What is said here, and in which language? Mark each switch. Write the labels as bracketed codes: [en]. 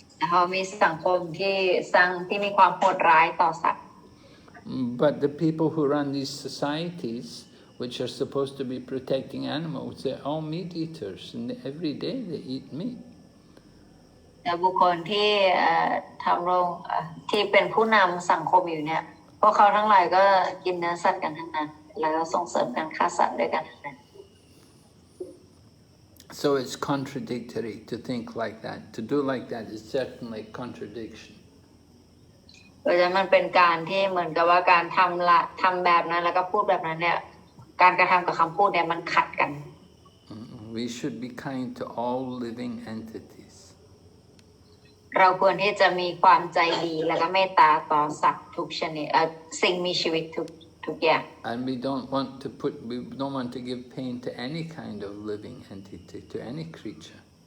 [th] เขามีสังคมที่มีความโหดร้ายต่อสัตว์ [en] But the people who run these societies, which are supposed to be protecting animals, they're all meat eaters, and every day they eat meat. [th] แต่บุคคลที่ทำโรงที่เป็นผู้นำสังคมอยู่เนี่ยพวกเขาทั้งหลายก็กินเนื้อสัตว์กันทั้งนั้นแล้วก็ส่งเสริมการฆ่าสัตว์ด้วยกันทั้งนั้น [en] So it's contradictory to think like that. To do like that is certainly contradiction. [th] เพราะฉะนั้นมันเป็นการที่เหมือนกับว่าการทำแบบนั้นแล้วก็พูดแบบนั้นเนี่ยการกระทำกับคำพูดเนี่ยมันขัดกัน [en] We should be kind to all living entities. [th] เราควรที่จะมีความใจดีแล้วก็เมตตาต่อสัตว์ทุกชนิดสิ่งมีชีวิตทุกอย่าง [en] And we don't want to give pain to any kind of living entity, to any creature.